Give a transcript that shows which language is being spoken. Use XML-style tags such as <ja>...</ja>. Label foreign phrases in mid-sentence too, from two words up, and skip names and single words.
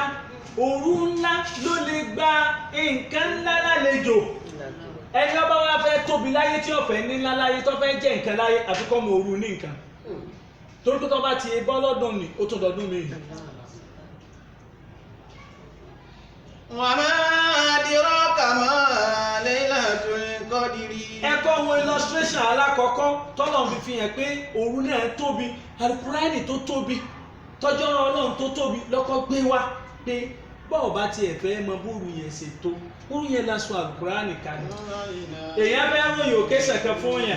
<yo>Òru ńlá ló lè gba nǹkan ńlá lálejò. Ẹni ọba wa fẹ́ tóbi láyé tí ó fẹ́ ní ńlá láyé tó fẹ́ jẹ́ nǹkan láyé àfikọ́ mọ òru ní nǹkan. Torí pé tó bá ti bọ́ lọ́dún ni ó tún dọdún mi.</yo> <ar>وما أدراك ما ليلة القدر.</ar> <yo>Ẹ̀kọ́ wo illustration alákọ̀ọ́kọ́ tọ́lọ̀ fi hàn pé òru náà tóbi, àlùkùránì tó tóbi, tọ́jọ́ Ọlọ́run tó tóbi lọ́kọ́ gbé wá pé bọ́ọ̀ bá tiẹ̀ fẹ́ mọ bóru yẹn ṣe tó, òru yẹn lásán àlùkùránì kalẹ̀. Èèyàn fẹ́ ròyìn òkè ṣẹ̀kẹ́ fún yẹn.</yo>